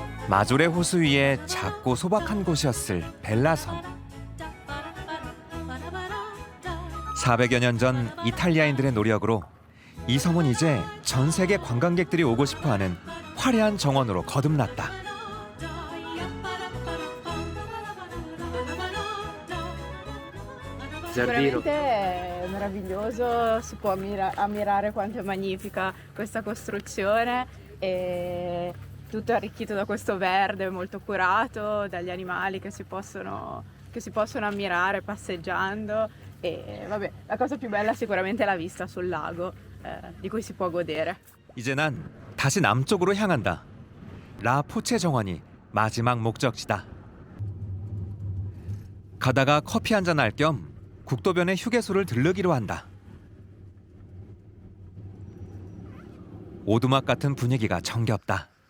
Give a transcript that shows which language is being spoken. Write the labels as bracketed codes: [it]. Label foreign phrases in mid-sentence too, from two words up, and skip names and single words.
[ko] 마조레 호수 위에 작고 소박한 곳이었을 벨라섬. 400여 년 전 이탈리아인들의 노력으로 이 섬은 이제 전 세계 관광객들이 오고 싶어하는 화려한 정원으로 거듭났다. [it] Giardino. Sicuramente è meraviglioso, si può ammirare quanto è magnifica questa costruzione e tutto arricchito da questo verde molto curato, dagli animali che si possono ammirare passeggiando e vabbè, la cosa più bella sicuramente è la vista sul lago di cui si può godere. [ko] 이제 난 다시 남쪽으로 향한다. 라포체 정원이 마지막 목적지다. 가다가 커피 한잔 할 겸 국도변의 휴게소를 들르기로 한다. 오두막 같은 분위기가 정겹다.